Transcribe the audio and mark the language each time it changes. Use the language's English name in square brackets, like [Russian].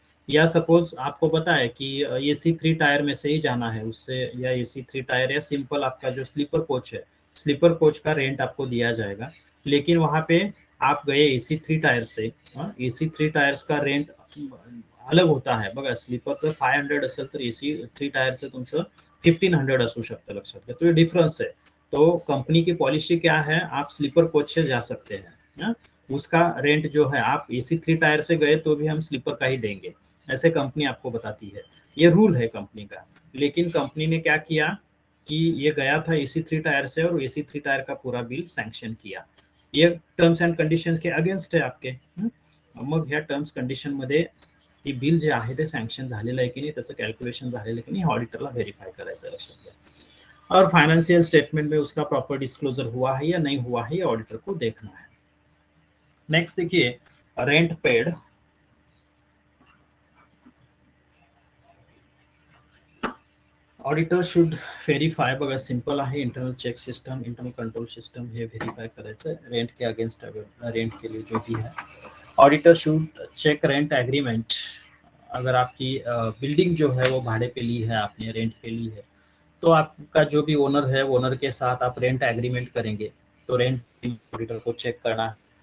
[Hindi] या सपोज आपको पता है कि एसी 3 टायर में से ही जाना है उससे, या एसी 3 टायर या सिंपल आपका जो स्लीपर कोच है, स्लीपर कोच का रेंट आपको दिया जाएगा. लेकिन वहां पे आप गए एसी 3 टायर से, एसी 3 टायर्स का रेंट अलग होता है बघा. [Marathi] स्लीपरचं 500 असेल तर एसी 3 टायरचं तुमचं 1500 असू शकतं, लक्षात घ्या. [Hindi] तो ये डिफरेंस है. तो कंपनी की पॉलिसी क्या है, आप स्लीपर कोच से जा सकते हैं, उसका रेंट जो है आप एसी 3 टायर से गए तो भी हम स्लीपर का ही देंगे, ऐसे कंपनी आपको बताती है. ये रूल है कंपनी का. लेकिन कंपनी ने क्या किया कि ये गया था एसी 3 टायर से और एसी 3 टायर का पूरा बिल सैंक्शन किया. ये टर्म्स अँड कंडिशन्स के अगेन्स्ट [Marathi] आहे आपके. मग ह्या टर्म्स कंडिशन मध्ये ती बिल जे आहे ते सँक्शन झालेलं आहे की नाही, त्याचं कॅल्क्युलेशन झालेलं आहे की नाही, ऑडिटरला व्हेरीफाय करायचं, लक्षात घ्या. [Hindi] और फाइनेंशियल स्टेटमेंट में उसका प्रॉपर डिस्क्लोजर हुआ है या नहीं हुआ है, ये ऑडिटर को देखना है. नेक्स्ट देखिए rent paid. [English] auditor should verify, [Marathi] बघा सिंपल आहे, internal check system, internal control system हे व्हेरीफाय करायचं आहे [Hindi] रेंट के अगेंस्ट. रेंट के लिए जो भी है [English] Auditor should check rent agreement. [Hindi] अगर आपकी बिल्डिंग जो है वो भाड़े पे ली है, आपने रेंट पे ली है, तो आपका जो भी ओनर है, ओनर के साथ आप रेंट एग्रीमेंट करेंगे तो रेंट ऑडिटर को चेक करना है.